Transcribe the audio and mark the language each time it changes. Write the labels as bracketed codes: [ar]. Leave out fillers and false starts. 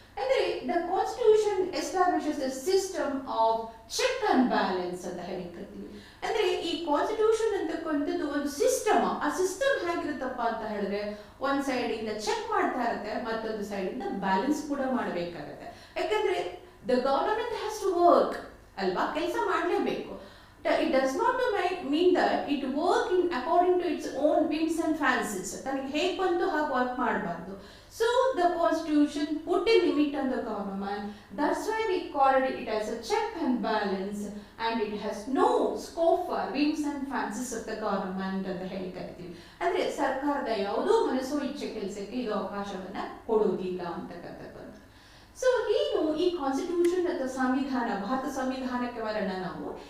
[kn] ಅಂದ್ರೆ [en] the constitution establishes the system of check and balance [kn] ಅಂತ ಹೇಳಿರ್ತೀವಿ. ಅಂದ್ರೆ ಈ ಕಾನ್ಸ್ಟಿಟ್ಯೂಷನ್ ಅಂತಕ್ಕಂಥದ್ದು ಒಂದು ಸಿಸ್ಟಮ್. ಆ ಸಿಸ್ಟಮ್ ಹೇಗಿರುತ್ತಪ್ಪ ಅಂತ ಹೇಳಿದ್ರೆ, ಒಂದ್ ಸೈಡ್ ಇಂದ ಚೆಕ್ ಮಾಡ್ತಾ ಇರುತ್ತೆ, ಮತ್ತೊಂದು ಸೈಡ್ ಇಂದ ಬ್ಯಾಲೆನ್ಸ್ ಕೂಡ ಮಾಡಬೇಕಾಗತ್ತೆ. ಯಾಕಂದ್ರೆ [en] the government has to work [kn] ಅಲ್ವಾ, ಕೆಲಸ ಮಾಡಲೇಬೇಕು. [en] It does not mean that it work in according to its own whims and fancies. [kn] ತನಗೆ ಹೇಗೆ ಬಂತು ಹಾಗೆ ವರ್ಕ್ ಮಾಡಬಾರ್ದು. [en] So the constitution put a limit on the government. That's why we call it as a check and balance, and it has no scope for whims and fancies of the government [kn] ಅಂತ ಹೇಳಿ ಕರಿತೀವಿ. ಅಂದ್ರೆ ಸರ್ಕಾರದ ಯಾವುದೋ ಮನಸೋ ಇಚ್ಛೆ ಕೆಲಸಕ್ಕೆ ಇದು ಅವಕಾಶವನ್ನ ಕೊಡುವುದಿಲ್ಲ ಅಂತಕ್ಕಂಥದ್ದು. ಸೊ ಏನು ಈ ಕಾನ್ಸ್ಟಿಟ್ಯೂಷನ್ ಅಥವಾ ಸಂವಿಧಾನ, ಭಾರತ ಸಂವಿಧಾನಕ್ಕೆ ಬರೋಣ ನಾವು.